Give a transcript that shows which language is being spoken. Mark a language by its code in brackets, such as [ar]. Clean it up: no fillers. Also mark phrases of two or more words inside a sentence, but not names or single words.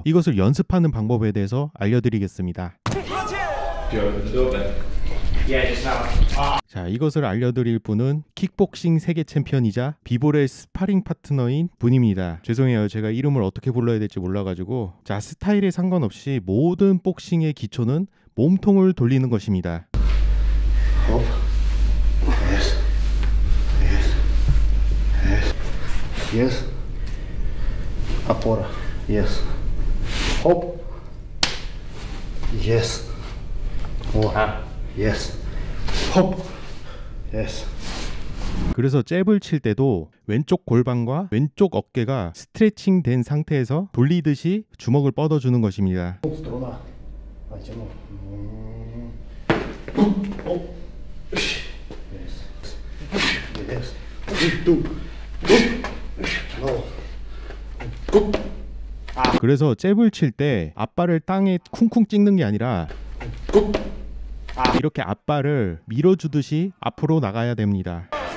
[ko] 이것을 연습하는 방법에 대해서 알려드리겠습니다. 자, 이것을 알려드릴 분은 킥복싱 세계 챔피언이자 비볼의 스파링 파트너인 분입니다. 죄송해요, 제가 이름을 어떻게 불러야 될지 몰라가지고. 자, 스타일에 상관없이 모든 복싱의 기초는 몸통을 돌리는 것입니다. [en] Hop. Yes. Yes. Yes. Yes. Опора. Yes. Hop. Yes. Oh. Yes. Hop. Yes. [ko] 그래서 잽을 칠 때도 왼쪽 골반과 왼쪽 어깨가 스트레칭 된 상태에서 돌리듯이 주먹을 뻗어주는 것입니다. 그래서 잽을 칠 때 앞발을 땅에 쿵쿵 찍는 게 아니라 이렇게 앞발을 밀어주듯이 앞으로 나가야 됩니다.